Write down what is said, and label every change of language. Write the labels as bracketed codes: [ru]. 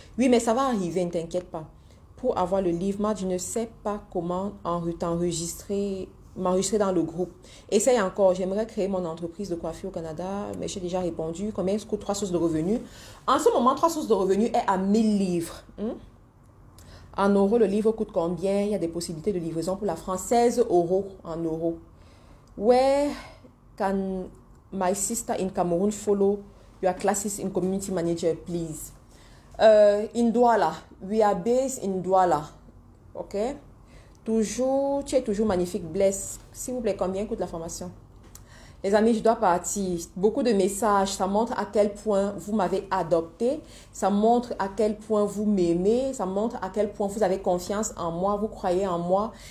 [fr] Oui, mais ça va arriver, ne t'inquiète pas. Pour avoir le livre, moi, je ne sais pas comment m'enregistrer dans le groupe. Essaye encore. J'aimerais créer mon entreprise de coiffure au Canada, mais j'ai déjà répondu. Combien coûte 3 sources de revenus? En ce moment, 3 sources de revenus est à 1000 livres. En euros, le livre coûte combien? Il y a des possibilités de livraison pour la France. 16 euros en euros. [en] Where can my sister in Cameroon follow your classes in community manager, please? In Douala. We are based in Douala. Ok? [fr] Tu es toujours magnifique, Bless. S'il vous plaît, combien coûte la formation? Les amis, je dois partir. Beaucoup de messages, ça montre à quel point vous m'avez adopté. Ça montre à quel point vous m'aimez. Ça montre à quel point vous avez confiance en moi, vous croyez en moi.